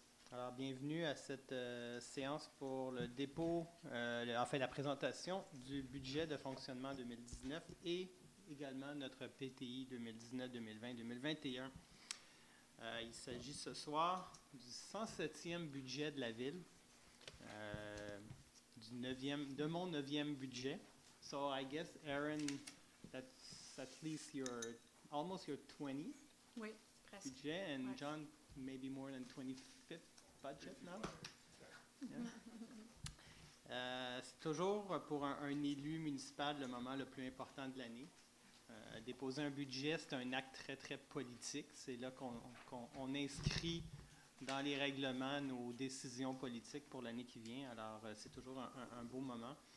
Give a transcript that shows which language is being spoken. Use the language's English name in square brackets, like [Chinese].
[French] Alors, bienvenue à cette séance pour le dépôt, la présentation du budget de fonctionnement 2019 et également notre PTI 2019, 2020, 2021. Il s'agit ce soir du 107e budget de la Ville, de mon 9e budget. [English] So I guess, Aaron, that's at least almost your 20th [French] oui, presque. [English] budget, and [French] Ouais. [English] John, maybe more than 25th budget now. Yeah. [French] C'est toujours pour un élu municipal le moment le plus important de l'année. Déposer un budget, c'est un acte très, très politique. C'est là qu'on inscrit dans les règlements nos décisions politiques pour l'année qui vient. Alors, c'est toujours un beau moment.